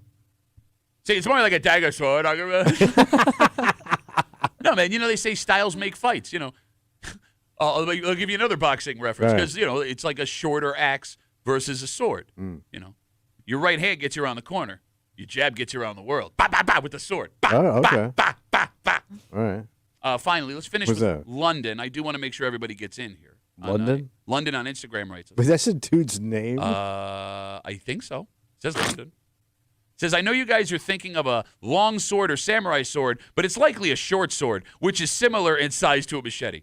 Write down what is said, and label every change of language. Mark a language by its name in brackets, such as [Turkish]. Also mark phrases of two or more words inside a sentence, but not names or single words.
[English] See, it's more like a dagger sword. No, man. They say styles make fights. I'll give you another boxing reference Right. because it's like a shorter axe versus a sword. Your right hand gets you around the corner. Your jab gets you around the world. Ba ba ba with the sword. Ba, Oh, okay. ba ba ba ba. All right. Finally, let's finish What's with that? London. I do want to make sure everybody gets in here. London? London on Instagram writes us. But that's a dude's name. I think so. It says London. It says, I know you guys are thinking of a long sword or samurai sword, but it's likely a short sword, which is similar in size to a machete.